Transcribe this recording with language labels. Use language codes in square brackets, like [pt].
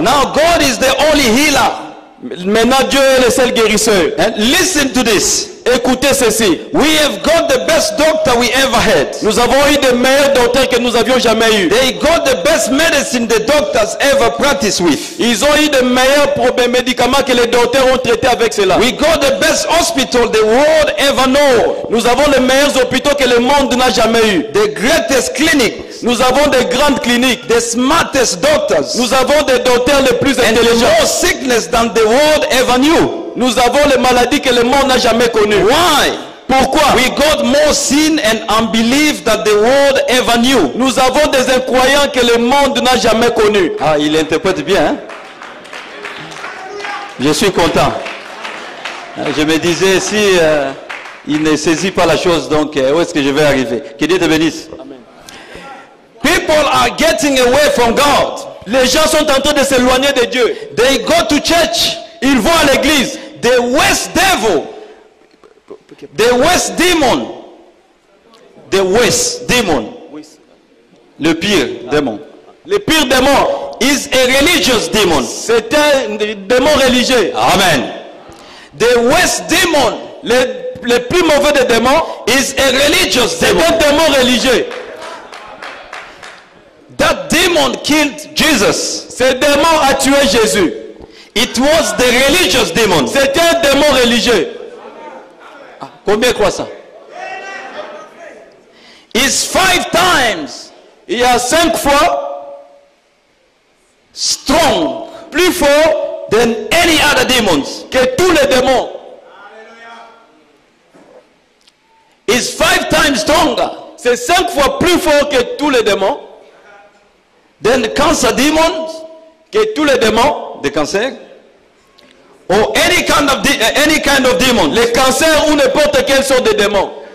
[en] Now God is the only healer. [fr] Maintenant Dieu est le seul guérisseur. [en] And listen to this. [fr] Écoutez ceci. [en] We have got the best doctor we ever had. [fr] Nous avons eu des meilleurs docteurs que nous avions jamais eu. [en] They got the best medicine the doctors ever practiced with. [fr] Ils ont eu de meilleurs médicaments que les docteurs ont traités avec cela. [en] We got the best hospital the world ever know. [fr] Nous avons les meilleurs hôpitaux que le monde n'a jamais eu. [en] The greatest clinics. [fr] Nous avons des grandes cliniques. [en] The smartest doctors. [fr] Nous avons des docteurs les plus intelligents. [en] And more sickness than the world ever knew. [fr] Nous avons les maladies que le monde n'a jamais connues. [en] Why? [fr] Pourquoi? [en] We got more sin and unbelief that the world ever knew. [fr] Nous avons des incroyants que le monde n'a jamais connus. Ah, il interprète bien, hein? Je suis content. Je me disais, si il ne saisit pas la chose, donc où est-ce que je vais arriver? Que Dieu te bénisse. Amen. [en] People are getting away from God. [fr] Les gens sont en train de s'éloigner de Dieu. [en] They go to church. [fr] Ils vont à l'église. [en] The worst devil, the worst demon, the worst demon, [fr] le pire démon, le pire démon [en] is a religious demon. [fr] C'est un démon religieux. [en] Amen. The worst demon, [fr] le plus mauvais des démons [en] is a religious demon. [fr] C'est un démon religieux. [en] That demon killed Jesus. [fr] Ce démon a tué Jésus. [en] It was the religious demon. [fr] C'était un démon religieux. Ah, combien croient ça? [en] It's 5 times. [fr] Il y a 5 fois [en] strong, [fr] plus fort [en] than any other demons. [fr] Que tous les démons. [en] It's 5 times stronger. [fr] C'est 5 fois plus fort que tous les démons. [en] Then the cancer demons. [fr] Que tous les démons. De cancer, [en] or any kind of demon, [fr] les cancers ou n'importe quelle sorte de démon.